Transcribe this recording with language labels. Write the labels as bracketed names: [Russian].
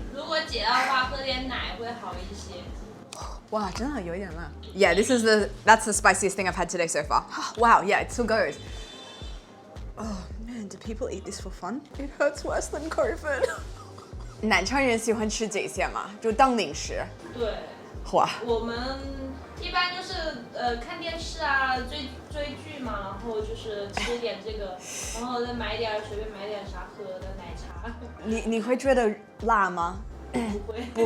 [Chinese] 如果解的话，喝点奶会好一些。哇，真的有一点辣。 [English] Yeah, that's the spiciest thing I've had today so far. Wow, yeah, it still goes. Oh man, do people eat this for fun? It hurts worse than COVID. [Chinese] 南昌人喜欢吃这些吗？就当零食。对。哇。我们一般就是看电视啊，追剧嘛，然后就是吃点这个，然后再随便买点啥喝的奶茶。你会觉得辣吗？不会。